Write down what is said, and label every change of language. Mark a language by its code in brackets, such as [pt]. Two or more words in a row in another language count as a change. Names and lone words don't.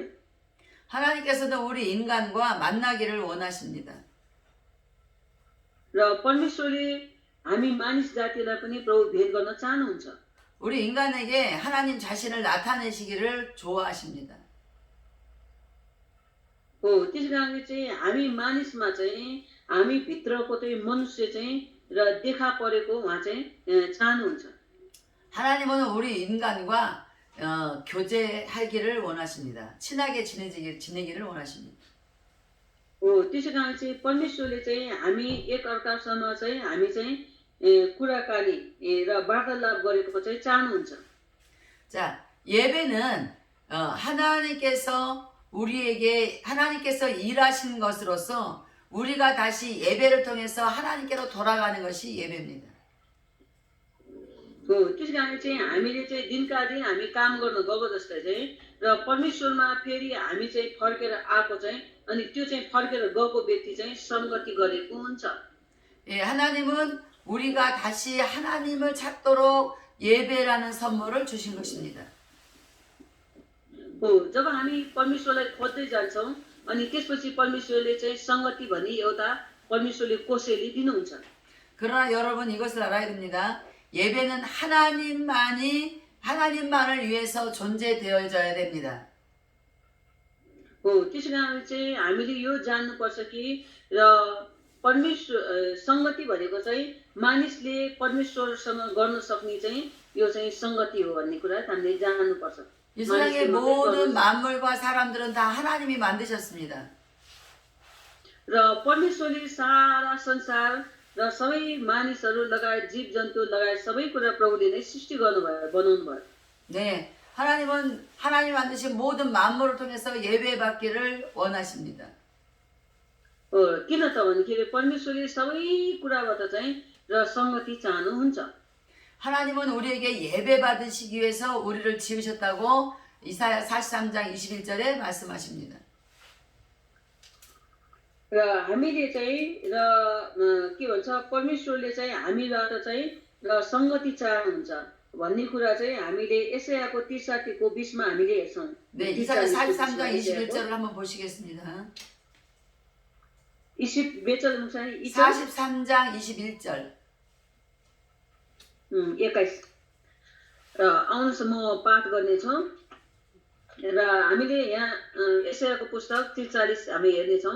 [ko] 하나님께서도 우리 인간과 만나기를 원하십니다. [ne] र परमेश्वरले हामी मानिस जातिलाई पनि प्रभु भेट गर्न चाहनुहुन्छ [ko] 우리 인간에게 하나님 자신을 나타내시기를 좋아하십니다. [ne] त्यसै कारणले चाहिँ हामी मानिसमा चाहिँ हामी भित्रको चाहिँ मनुष्य चाहिँ र देखा परेको उहाँ चाहिँ चाहनुहुन्छ [ko] 하나님은 우리 인간과 교제하기를 원하십니다. 친하게 지내기를 원하십니다. [ne] त्यसै कारण चाहिँ परमेश्वरले चाहिँ हामी एकअर्कासँग चाहिँ हामी चाहिँ कुराकानी र वार्तालाप गरेको चाहिँ चाहनुहुन्छ [ko] 자, 예배는 하나님께서 일하신 것으로서 우리가 다시 예배를 통해서 하나님께로 돌아가는 것이 예배입니다. [ne] त्यसै कारण चाहिँ हामीले चाहिँ दिनका दिन हामी काम गर्न गएको जस्तै चाहिँ र परमेश्वरमा फेरि हामी चाहिँ फर्केर आएको चाहिँ अनि त्यो चाहिँ फर्केर गएको व्यक्ति चाहिँ सङ्गति गरेको हुन्छ [ko] 예, 하나님은 우리가 다시 하나님을 찾도록 예배라는 선물을 주신 것입니다. [ne] जब हामी परमेश्वरलाई खोज्दै जान्छौँ अनि त्यसपछि परमेश्वरले चाहिँ सङ्गति भनी एउटा परमेश्वरले कोसेली दिनुहुन्छ [ko] 그러나 여러분 이것을 알아야 됩니다. 예배는 하나님만을 위해서 존재되어져야 됩니다. [ne] त्यसै कारण चाहिँ हामीले यो जान्नुपर्छ कि र परमेश्वर सङ्गति भनेको चाहिँ मानिसले परमेश्वरसँग गर्न सक्ने चाहिँ यो चाहिँ सङ्गति हो भन्ने कुरा हामीले जान्नुपर्छ [ko] 이 세상의 모든 만물과 사람들은 다 하나님이 만드셨습니다. [ne] र परमेश्वरले सारा संसार र सबै मानिसहरू लगायत जीव जन्तु लगायत सबै कुरा प्रभुले नै सृष्टि गर्नुभयो बनाउनु भयो [ko] 네, 하나님은 하나님 만드신 모든 만물을 통해서 예배받기를 원하십니다. [ne] किन त भन्दाखेरि परमेश्वरले सबै कुराबाट चाहिँ र सङ्गति चाहनुहुन्छ [ko] 하나님은 우리에게 예배받으시기 위해서 우리를 지으셨다고 이사야 43장 21절에 말씀하십니다. [ne] र हामीले चाहिँ र के भन्छ परमेश्वरले चाहिँ हामीबाट चाहिँ र सङ्गति चाहनुहुन्छ भन्ने कुरा चाहिँ हामीले एसायाको 30 को 20मा हामीले हेर्छौँ। [ko] 네, 이사야 43장 21절을 한번 보시겠습니다. 20 목사님 43장 21절. [ne] 21 र आउनुहोस् म पाठ गर्नेछौँ र हामीले यहाँ एसायाको पुस्तक 43 हामी हेर्नेछौँ।